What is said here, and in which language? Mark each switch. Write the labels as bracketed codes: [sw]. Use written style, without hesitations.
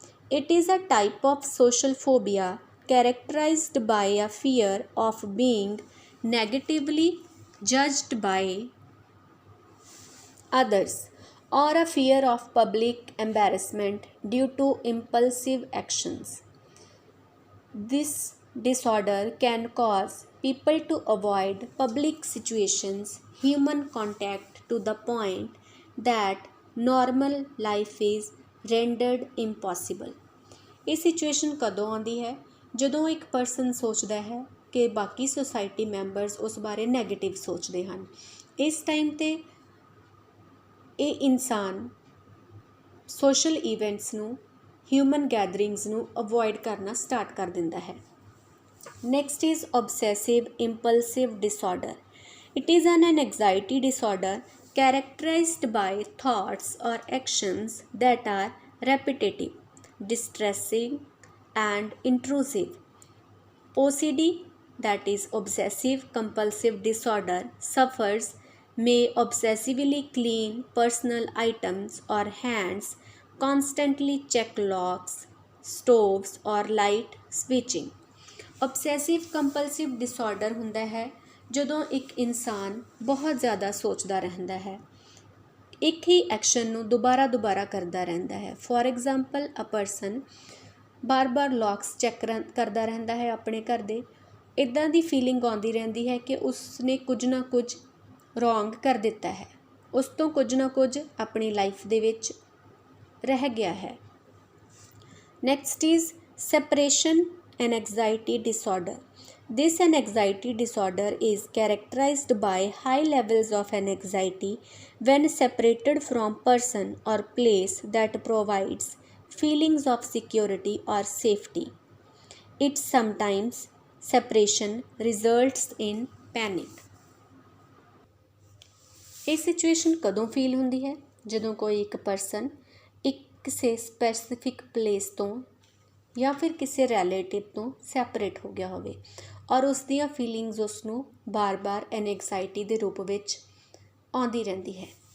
[en] It is a type of social phobia characterized by a fear of being negatively judged by others or a fear of public embarrassment due to impulsive actions। This disorder can cause people to avoid public situations, human contact to the point that normal life is rendered impossible। [pa] ਇਹ situation ਕਦੋਂ ਆਉਂਦੀ ਹੈ? ਜਦੋਂ ਇੱਕ person ਸੋਚਦਾ ਹੈ ਕਿ ਬਾਕੀ ਸੋਸਾਇਟੀ ਮੈਂਬਰਸ ਉਸ ਬਾਰੇ ਨੈਗੇਟਿਵ ਸੋਚਦੇ ਹਨ। ਇਸ ਟਾਈਮ 'ਤੇ ਇਹ ਇਨਸਾਨ ਸੋਸ਼ਲ ਇਵੈਂਟਸ ਨੂੰ, ਹਿਊਮਨ ਗੈਦਰਿੰਗਸ ਨੂੰ ਅਵੋਇਡ ਕਰਨਾ ਸਟਾਰਟ ਕਰ ਦਿੰਦਾ ਹੈ। [en] Next is obsessive impulsive disorder। It is an anxiety disorder characterized by thoughts or actions that are repetitive, distressing and intrusive। OCD, that is obsessive compulsive disorder, suffers may obsessively clean personal items or hands, constantly check locks, stoves or light switching। obsessive compulsive disorder [pa] ਹੁੰਦਾ ਹੈ ਜਦੋਂ ਇੱਕ ਇਨਸਾਨ ਬਹੁਤ ਜ਼ਿਆਦਾ ਸੋਚਦਾ ਰਹਿੰਦਾ ਹੈ, ਇੱਕ ਹੀ ਐਕਸ਼ਨ ਨੂੰ ਦੁਬਾਰਾ ਕਰਦਾ ਰਹਿੰਦਾ ਹੈ। [en] for example, a person [pa] ਬਾਰ-ਬਾਰ ਲੌਕਸ ਚੈੱਕ ਕਰਦਾ ਰਹਿੰਦਾ ਹੈ ਆਪਣੇ ਘਰ ਦੇ। ਇੱਦਾਂ ਦੀ ਫੀਲਿੰਗ ਆਉਂਦੀ ਰਹਿੰਦੀ ਹੈ ਕਿ ਉਸਨੇ ਕੁਝ ਨਾ ਕੁਝ ਰੋਂਗ ਕਰ ਦਿੱਤਾ ਹੈ, ਉਸ ਤੋਂ ਕੁਝ ਨਾ ਕੁਝ ਆਪਣੀ ਲਾਈਫ ਦੇ ਵਿੱਚ ਰਹਿ ਗਿਆ ਹੈ। [en] Next is separation anxiety disorder. This anxiety disorder is characterized by high levels of anxiety when separated from person or place that provides feelings of security or safety. It sometimes separation results in panic. [pa] ਇਹ situation ਕਦੋਂ feel ਹੁੰਦੀ ਹੈ? ਜਦੋਂ ਕੋਈ ਇੱਕ person ਇੱਕ ਕਿਸੇ specific place ਤੋਂ ਜਾਂ ਫਿਰ ਕਿਸੇ ਰਿਲੇਟਿਵ ਤੋਂ ਸੈਪਰੇਟ ਹੋ ਗਿਆ ਹੋਵੇ ਔਰ ਉਸ ਦੀਆਂ ਫੀਲਿੰਗਸ ਉਸ ਨੂੰ ਬਾਰ-ਬਾਰ ਐਨਗਜ਼ਾਇਟੀ ਦੇ ਰੂਪ ਵਿੱਚ ਆਉਂਦੀ ਰਹਿੰਦੀ ਹੈ।